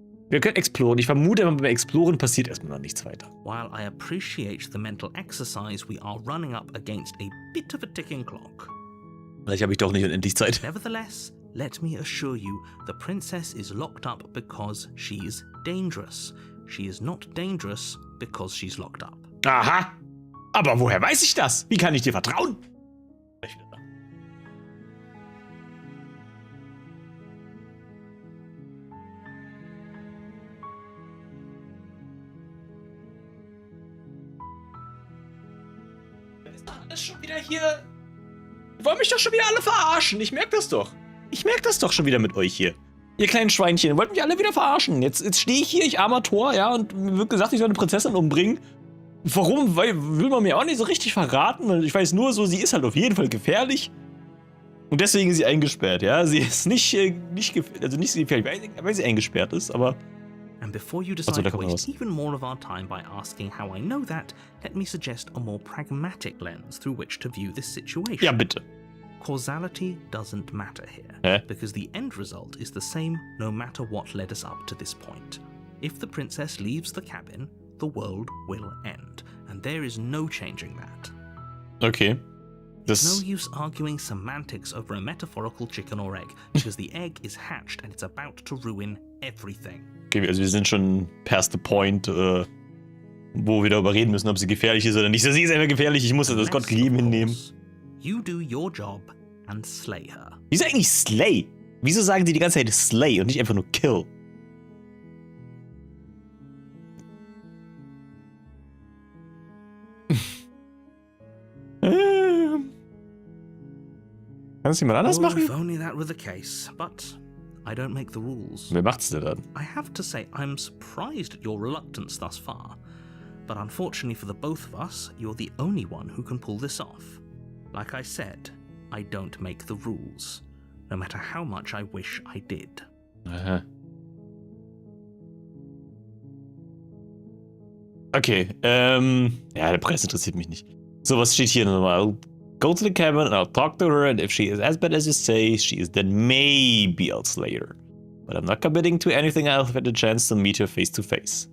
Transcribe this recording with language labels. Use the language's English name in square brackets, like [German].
[German] Wir können exploren. Ich vermute, beim Exploren passiert erstmal noch nichts weiter. [English] While I appreciate the mental exercise, we are running up against a bit of a ticking clock. [German] Vielleicht habe ich doch nicht unendlich Zeit. [English] Nevertheless, let me assure you, the princess is locked up because she is dangerous. She is not dangerous because she's locked up. [German] Aha! Aber woher weiß ich das? Wie kann ich dir vertrauen? Ist schon wieder hier. Die wollen mich doch schon wieder alle verarschen. Ich merke das doch. Ich merke das doch schon wieder mit euch hier. Ihr kleinen Schweinchen, ihr wollt mich alle wieder verarschen. Jetzt stehe ich hier, ich armer Tor, ja, und mir wird gesagt, ich soll eine Prinzessin umbringen. Warum? Weil will man mir auch nicht so richtig verraten. Ich weiß nur so, sie ist halt auf jeden Fall gefährlich. Und deswegen ist sie eingesperrt, ja. Sie ist nicht gefährlich, weil sie eingesperrt ist, aber... [English] And before you decide to waste even more of our time by asking how I know that, let me suggest a more pragmatic lens through which to view this situation. [German] Ja, bitte. [English] Causality doesn't matter here, because the end result is the same no matter what led us up to this point. If the princess leaves the cabin, the world will end, and there is no changing that. Okay. There's no use arguing semantics over a metaphorical chicken or egg, because the egg is hatched and it's about to ruin everything. [German] Okay, also wir sind schon [English] past the point, [German] wo wir darüber reden müssen, ob sie gefährlich ist oder nicht. Sie ist einfach gefährlich, ich muss das Gott gegeben hinnehmen. [English] You do your job and slay her. [German] Wieso eigentlich slay? Wieso sagen die ganze Zeit slay und nicht einfach nur kill? Kann es jemand anders machen? [English] If only that were the case, but I don't make the rules. [German] Wer macht's denn dann? [English] I have to say I'm surprised at your reluctance thus far, but unfortunately for the both of us, you're the only one who can pull this off. Like I said, I don't make the rules, no matter how much I wish I did. Aha. [German] Okay, ja, der Preis interessiert mich nicht. So, was steht hier nochmal? [English] I'll go to the cabin and I'll talk to her, and if she is as bad as you say she is, then maybe I'll slay her. But I'm not committing to anything I'll have the chance to meet her face to face.